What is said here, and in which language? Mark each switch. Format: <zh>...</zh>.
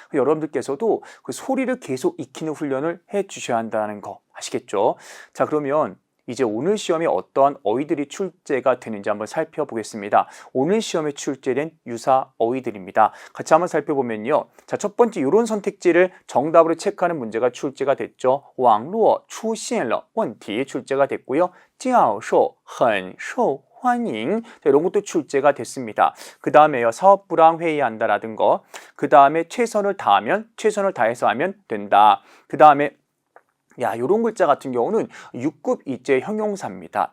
<ko>여러분들께서도 그 소리를 계속 익히는 훈련을 해 주셔야 한다는 거 아시겠죠? 자, 그러면 이제 오늘 시험에 어떠한 어휘들이 출제가 되는지 한번 살펴보겠습니다. 오늘 시험에 출제된 유사 어휘들입니다. 같이 한번 살펴보면요. 자, 첫 번째 이런 선택지를 정답으로 체크하는 문제가 출제가 됐죠.</ko> <zh>网络出现了问题</zh> <ko>출제가 됐고요.</ko> <zh>教授很受欢迎</zh> <ko>이런 것도 출제가 됐습니다. 그 다음에요. 사업부랑 회의한다라든 거. 그 다음에 최선을 다하면 최선을 다해서 하면 된다. 그 다음에 요런 글자 같은 경우는 6급 이제 형용사입니다.</ko>